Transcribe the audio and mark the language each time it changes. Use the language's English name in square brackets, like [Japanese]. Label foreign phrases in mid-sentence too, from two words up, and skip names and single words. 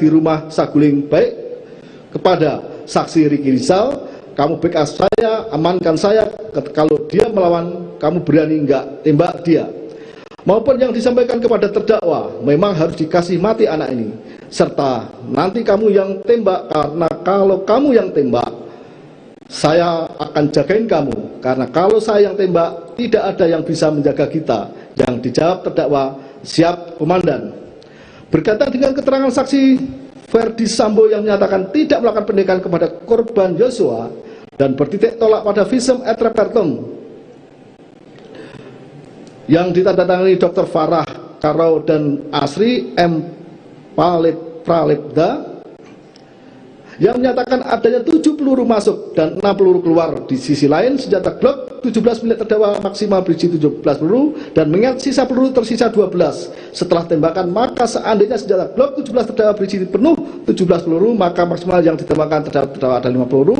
[Indonesian] rumah Saguling, baik kepada saksi Ricky Rizal, kamu backup saya, amankan saya, kalau dia melawan kamu berani enggak tembak dia, maupun yang disampaikan kepada terdakwa, memang harus dikasih mati anak ini, serta nanti kamu yang tembak, karena kalau kamu yang tembak saya akan jagain kamu, karena kalau saya yang tembak tidak ada yang bisa menjaga kita. Yang dijawab terdakwa, siap komandan. Berkaitan dengan keterangan saksi Ferdi Sambo yang menyatakan tidak melakukan pendekan kepada korban Yosua dan bertitik tolak pada [Latin] visum et repertum [Indonesian] yang ditandatangani Dr. Farah Karau dan Asri M. Pralebda yang menyatakan adanya 7 peluru masuk dan 6 peluru keluar. Di sisi lain, senjata Glock 17 milik terdakwa maksimal berisi 17 peluru dan mengingat sisa peluru tersisa 12 setelah tembakan, maka seandainya senjata Glock 17 terdakwa berisi penuh 17 peluru, maka maksimal yang ditembakkan terdakwa ada 5 peluru.